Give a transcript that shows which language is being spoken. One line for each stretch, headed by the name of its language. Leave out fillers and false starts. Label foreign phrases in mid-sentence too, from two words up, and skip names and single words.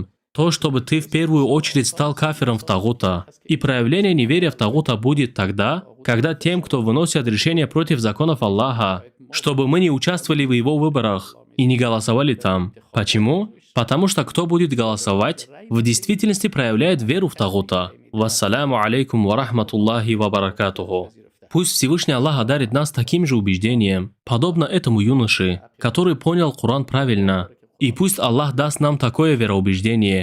Russian: То, чтобы ты в первую очередь стал кафиром в тагута. И проявление неверия в тагута будет тогда, когда тем, кто выносит решения против законов Аллаха, чтобы мы не участвовали в его выборах и не голосовали там. Почему? Потому что кто будет голосовать, в действительности проявляет веру в тагута.
Arabic: والسلام عليكم ورحمة الله وبركاته.
Russian: Пусть Всевышний Аллах одарит нас таким же убеждением, подобно этому юноше, который понял Коран правильно. И пусть Аллах даст нам такое вероубеждение,